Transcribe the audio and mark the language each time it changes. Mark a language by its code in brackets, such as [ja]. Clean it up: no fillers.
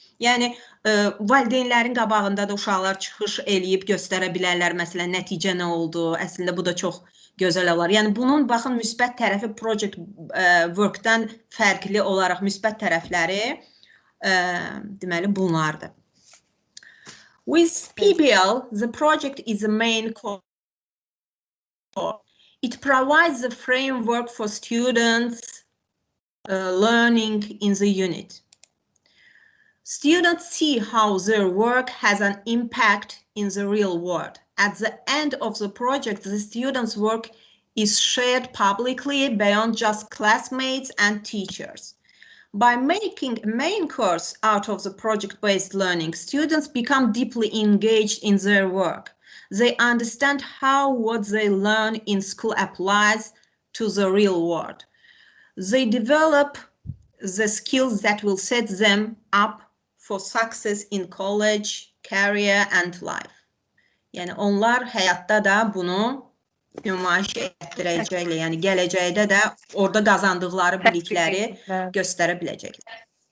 [az] Yəni valideynlərin qabağında da uşaqlar çıxış eləyib göstərə bilərlər. Məsələn, nəticə nə oldu? Əslində bu da çox gözəl olar. Yəni bunun baxın müsbət tərəfi project work-dan fərqli olaraq müsbət tərəfləri deməli bunlardır. [en] With PBL, the project is the main core. It provides the framework for students learning in the unit. Students see how their work has an impact in the real world. At the end of the project, the students' work is shared publicly beyond just classmates and teachers. By making a main course out of the project-based learning, students become deeply engaged in their work. They understand how what they learn in school applies to the real world. They develop the skills that will set them up for success in college, career and life. [az] Yəni onlar həyatda da bunu nümayiş etdirəcəklər. Yəni gələcəkdə də orada qazandıqları bilikləri göstərə biləcəklər.